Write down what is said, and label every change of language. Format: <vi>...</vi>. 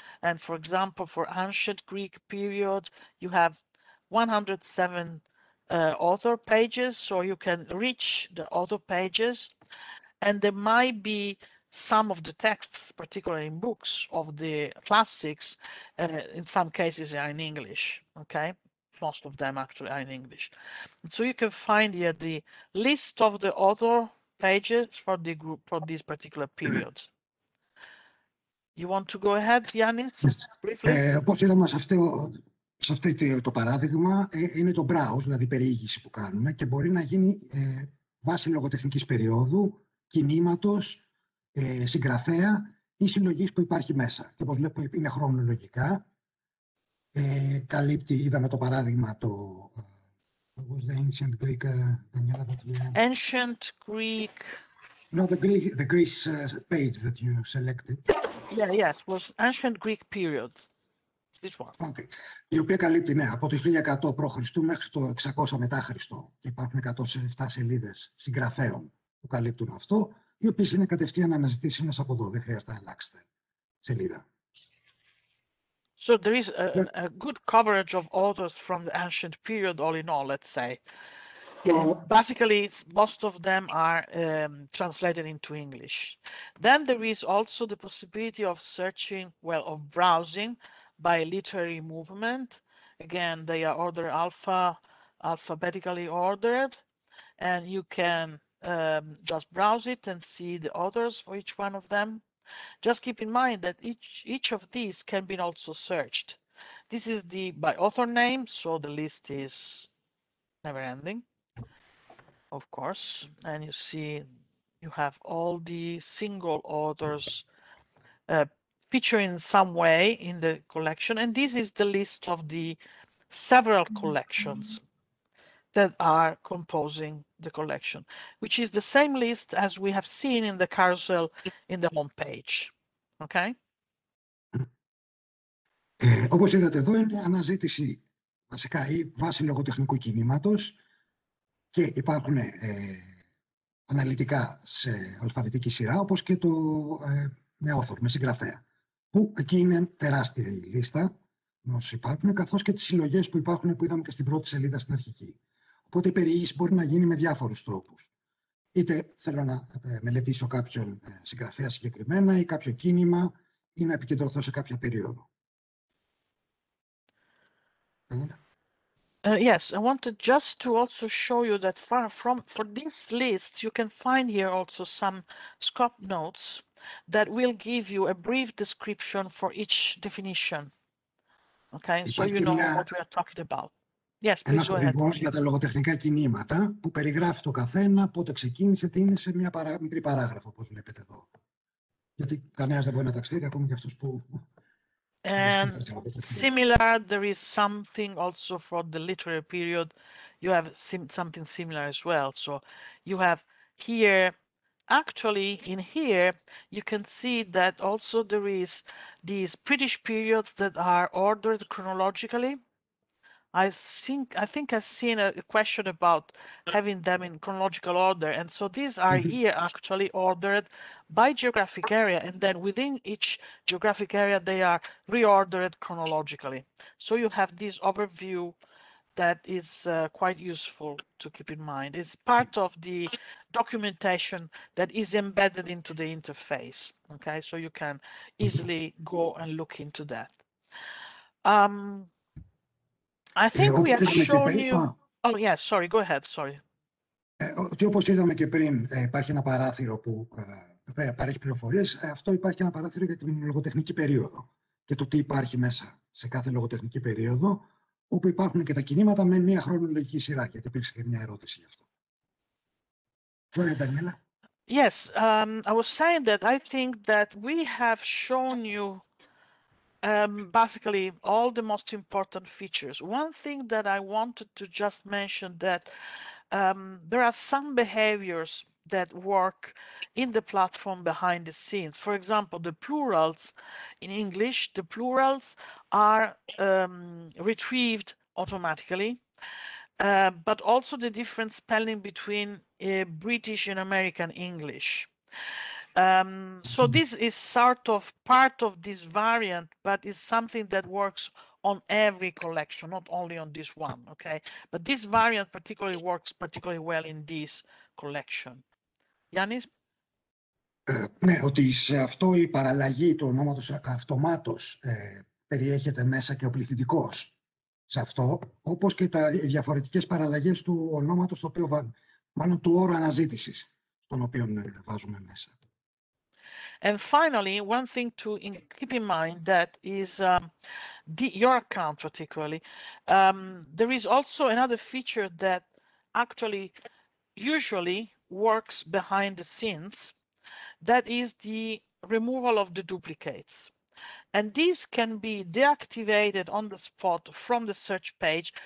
<en>And for example, for ancient Greek period, you have 107 author pages, so you can reach the author pages, and there might be some of the texts, particularly in books of the classics, in some cases are in English, okay? Most of them actually are in English. And so you can find here the list of the author pages for the group for this particular period. You want to go ahead, Yannis, briefly?</en> <el>Όπως είδαμε σε αυτό το παράδειγμα, είναι το browse, δηλαδή περιήγηση που κάνουμε, και μπορεί να γίνει βάση λογοτεχνικής περίοδου, κινήματος, συγγραφέα ή συλλογής που υπάρχει μέσα. Και όπως βλέπουμε είναι χρονολογικά. Καλύπτει, είδαμε το παράδειγμα</el> <en>what was the ancient Greek, Daniela, that you... Ancient Greek... No, the Greece page that you selected. Yeah, yes, was ancient Greek period. This one. Okay.</en> <el>Η οποία καλύπτει, ναι, από το 1100 π.Χ. μέχρι το 600 μετά Χριστό. Και υπάρχουν 107 σελίδες συγγραφέων που καλύπτουν αυτό, οι οποίες είναι κατευθείαν αναζητήσιμες από εδώ. Δεν χρειάζεται να αλλάξετε σελίδα.</el> <en>So there is a good coverage of authors from the ancient period, all in all, let's say. Basically, most of them are translated into English. Then there is also the possibility of searching, well, of browsing by literary movement. Again, they are ordered alphabetically ordered, and you can just browse it and see the authors for each one of them. Just keep in mind that each of these can be also searched. This is by author name, so the list is never ending, of course. And you see you have all the single authors feature in some way in the collection. And this is the list of the several collections that are composing the collection, which is the same list as we have seen in the carousel in the home page. Okay?</en> <el>Όπως είδατε εδώ, είναι αναζήτηση βασικά ή βάση λογοτεχνικού κινήματος και υπάρχουν αναλυτικά σε αλφαβητική σειρά, όπως και το με author, με συγγραφέα, που εκεί είναι τεράστια η λίστα όσοι υπάρχουν, καθώς και τις συλλογές που υπάρχουν που είδαμε και στην πρώτη σελίδα στην αρχική. Οπότε η περιήγηση μπορεί να γίνει με διάφορους τρόπους. Είτε θέλω να μελετήσω κάποιον συγγραφέα συγκεκριμένα ή κάποιο κίνημα ή να επικεντρωθώ σε κάποια περίοδο.</el> <en>Yes, I wanted just to also show you that for this list, you can find here also some scope notes that will give you a brief description for each definition. Okay, so you know what we are talking about. Yes, please go ahead.</en> <el>Ένας οδηγός για τα λογοτεχνικά κινήματα που περιγράφει το καθένα, πότε ξεκίνησε, τι είναι σε μια μικρή παράγραφο, όπως βλέπετε εδώ. Γιατί κανένας δεν μπορεί να τα ξέρει, ακόμη και αυτούς που...</el> <en>And similar, there is something also for the literary period. You have something similar as well. So you have here, actually in here, you can see that also there is these British periods that are ordered chronologically. I think I've seen a question about having them in chronological order, and so these are here actually ordered by geographic area, and then within each geographic area they are reordered chronologically. So you have this overview that is quite useful to keep in mind. It's part of the documentation that is embedded into the interface. Okay, so you can easily go and look into that. I think we have shown you... Oh, yes, sorry, go ahead, sorry.</en> <el>Ότι όπως είδαμε και πριν, υπάρχει ένα παράθυρο που παρέχει πληροφορίες. Αυτό υπάρχει ένα παράθυρο για την λογοτεχνική περίοδο και το τι υπάρχει μέσα σε κάθε λογοτεχνική περίοδο, όπου υπάρχουν και τα κινήματα με μια χρονολογική σειρά, γιατί υπήρξε και μια ερώτηση γι' αυτό.</el> <en>Go ahead, Daniela. Yes, I was saying that I think that we have shown you basically all the most important features. One thing that I wanted to just mention that there are some behaviors that work in the platform behind the scenes. For example, the plurals in English, the plurals are retrieved automatically, but also the different spelling between British and American English. So this is sort of part of this variant, but it's something that works on every collection, not only on this one, okay? But this variant particularly works particularly well in this collection. Yannis?</en> <el>Ναι, ότι σε αυτό η παραλλαγή του ονόματος αυτομάτως περιέχεται μέσα και ο πληθυντικός σε αυτό, όπως και τα διαφορετικές παραλλαγές του ονόματος, το οποίο, μάλλον του όρου αναζήτησης, τον οποίο βάζουμε μέσα.</el> <en>And finally, one thing to keep in mind that is your account particularly. There is also another feature that actually usually works behind the scenes. That is the removal of the duplicates. And these can be deactivated on the spot from the search page.</en>